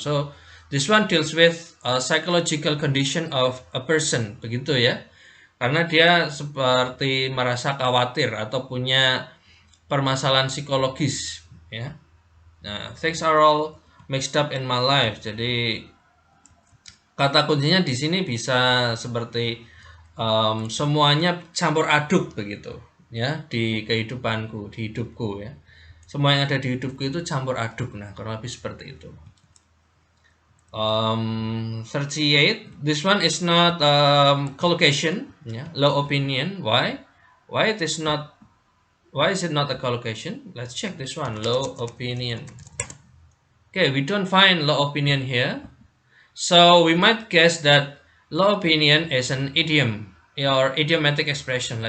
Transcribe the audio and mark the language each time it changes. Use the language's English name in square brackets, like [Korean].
[English] So this one deals with a psychological condition of a person, [Indonesian] begitu ya. Karena dia seperti merasa khawatir atau punya permasalahan psikologis, ya. [English] Nah, things are all mixed up in my life. [Indonesian] Jadi kata kuncinya di sini bisa seperti semuanya campur aduk begitu. Ya, di kehidupanku, di hidupku ya. Semua yang ada di hidupku itu campur aduk. Nah, kurang lebih seperti itu. 38. [English] This one is not collocation, yeah, low opinion. Why it is not? Why is it not a collocation? Let's check this one, low opinion. Okay, we don't find low opinion here, so we might guess that low opinion is an idiom or idiomatic expression.